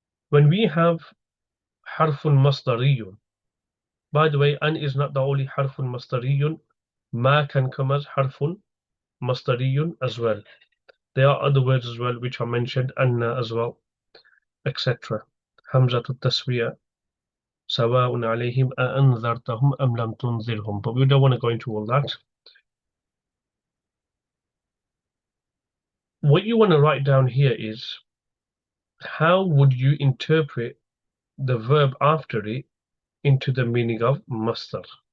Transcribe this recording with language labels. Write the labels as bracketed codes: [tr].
[en] When we have harfun masdariyun, by the way, an is not the only harfun masdariyun. Ma can come as harfun masdariyun as well. There are other words as well which are mentioned, anna as well, etc. [ar] Hamzatu taswiya. سواء عليهم أأنذرتهم أم لم تنذرهم. [en] But we don't want to go into all that. What you want to write down here is how would you interpret the verb after it into the meaning of masdar.